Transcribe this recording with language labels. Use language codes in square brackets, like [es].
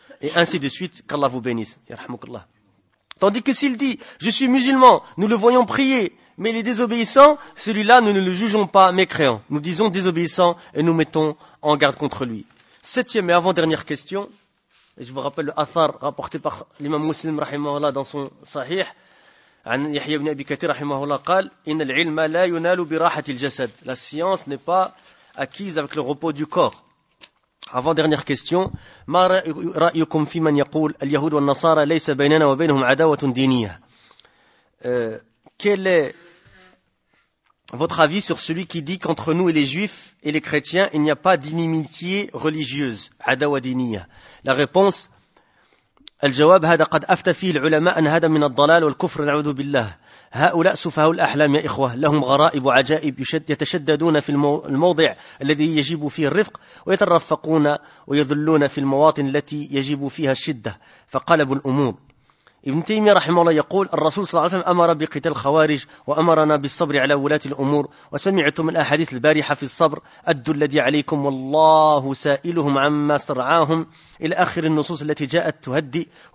[fr] Et ainsi de suite, qu'Allah vous bénisse. Yarhamukallah. Tandis que s'il dit, je suis musulman, nous le voyons prier, mais il est désobéissant, celui-là, nous ne le jugeons pas mécréant. Nous disons désobéissant et nous mettons en garde contre lui. Septième et avant-dernière question. Et je vous rappelle le athar rapporté par l'imam Muslim, rahimahullah, dans son sahih. An Yahya ibn Abi Kathir, rahimahullah, [ar] قال, إن العلم لا ينال براحة الجسد. [fr] La science n'est pas acquise avec le repos du corps. Avant dernière question, [ar] ما رأيكم في من يقول اليهود والنصارى ليس بيننا وبينهم عداوة دينية؟ [fr] Quel est votre avis sur celui qui dit qu'entre nous et les juifs et les chrétiens il n'y a pas d'inimitié religieuse, [ar] عداوة دينية؟ [fr] La réponse, [ar] الجواب هذا قد أفتى فيه العلماء أن هذا من الضلال والكفر نعوذ بالله. هؤلاء سفهاء الأحلام يا إخوة لهم غرائب وعجائب يتشددون في الموضع الذي يجب فيه الرفق ويترفقون ويذلون في المواطن التي يجب فيها الشدة فقلب الأمور. ابن تيمية رحمه الله يقول الرسول صلى الله عليه وسلم أمر بقتال الخوارج وأمرنا بالصبر على ولاة الأمور وسمعتم الأحاديث البارحة في الصبر أدوا الذي عليكم والله سائلهم عما سرعاهم إلى آخر النصوص التي جاءت تهدي